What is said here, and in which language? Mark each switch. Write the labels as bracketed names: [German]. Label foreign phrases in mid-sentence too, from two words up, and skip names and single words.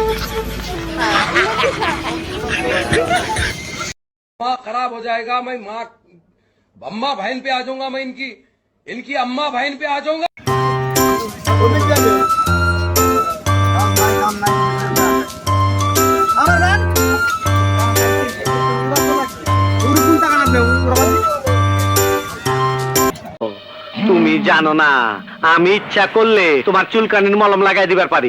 [Hindi] माँ खराब हो जाएगा। मैं माँ अम्मा बहन पे आ जाऊंगा। मैं इनकी इनकी अम्मा बहन पे आ जाऊंगा। [Bangla] তুমি জানো না, আমি ইচ্ছা করলে তোমার চুলকানির মলম লাগাই দিবার পারি।